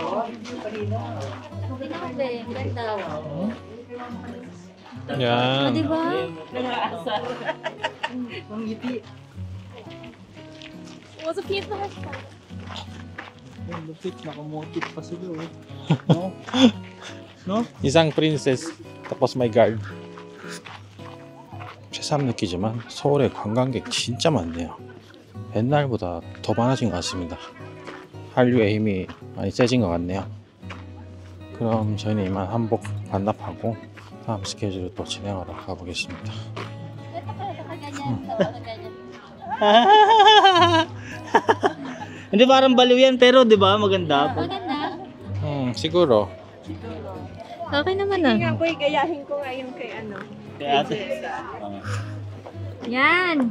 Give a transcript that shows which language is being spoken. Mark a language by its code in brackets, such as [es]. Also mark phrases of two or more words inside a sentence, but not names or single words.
[tl] Ganda. Yan. Diba? Ang lupit, nakamotif pa sila oh. No? No? [ko] 이상 프린세스 [tl] tapos may guard. [ko] 새삼 느끼지만 서울에 관광객 진짜 많네요. 옛날보다 더 많아진 것 같습니다. 한류의 힘이 많이 세진 것 같네요. 그럼 저희는 이만 한복 반납하고 다음 스케줄을 또 진행하러 가보겠습니다. [tl] Hindi parang baliw yan pero di ba maganda? Maganda. siguro. Okay naman ah. Nga po, gayahin ko ngayon kay ano. Kaya ate. Yan.